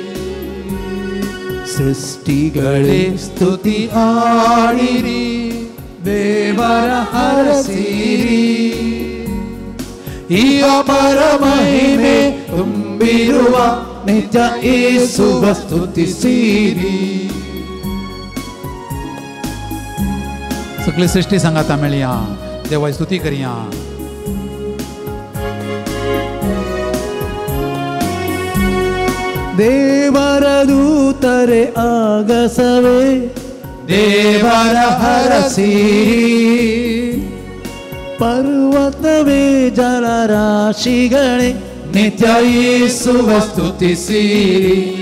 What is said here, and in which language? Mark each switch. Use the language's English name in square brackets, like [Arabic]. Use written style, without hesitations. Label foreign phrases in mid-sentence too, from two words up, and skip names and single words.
[Kannada] ಸೃಷ್ಟಿಗಳೇ ಸ್ತುತಿ ಹಾಡಿರಿ ದೇವರ ಹರಸಿರಿ, ಇಹ ಪರ ಮಹಿಮೆ ತುಂಬಿರುವ ನಿತ್ಯ ಯೇಸುವ ಸ್ತುತಿಸಿರಿ. [Konkani] सगळी सृष्टी सांगाता मेळया देवाची स्तुती करिया. [Kannada] ದೇವರ ದೂತರೆ ಆಗಸವೇ ದೇವರ ಹರಸಿರಿ, ಪರ್ವತವೇ ಜಲರಾಶಿಗಳೇ ನಿತ್ಯ ಯೇಸುವ ಸ್ತುತಿಸಿರಿ.